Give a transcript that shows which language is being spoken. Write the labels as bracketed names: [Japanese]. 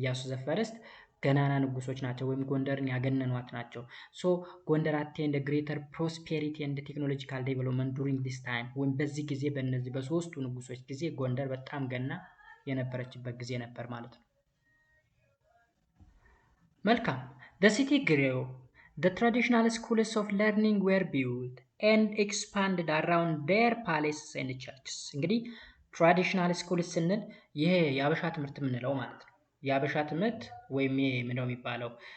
[Amharic] ዘፈርስት ገናና ንጉሶች ናቸው ወይም ጎንደርን ያገነኗት ናቸው። [English] ሶ ጎንደር አቴንድ ግሬተር ፕሮስፔሪቲ ኤንድ ቴክኖሎጂካል ዴቨሎፕመንት ዱሪንግ ዲስ ታይም [Amharic] ወይም በዚህ ጊዜ በእነዚህ በሶስቱ ንጉሶች ጊዜ ጎንደር በጣም ገና የነበረችበት ጊዜ ነበር ማለት ነው። መልካም [English] the city grew. The traditional schools of learning were built and expanded around their palaces and churches. [Amharic] እንግዲህ ትራዲሽናል ስኩልስ ስንል ይሄ የአበሻ ትምህርት የምንለው ማለት ነው። የአበሻ ትምህርት ወይም ምንድነው የሚባለው?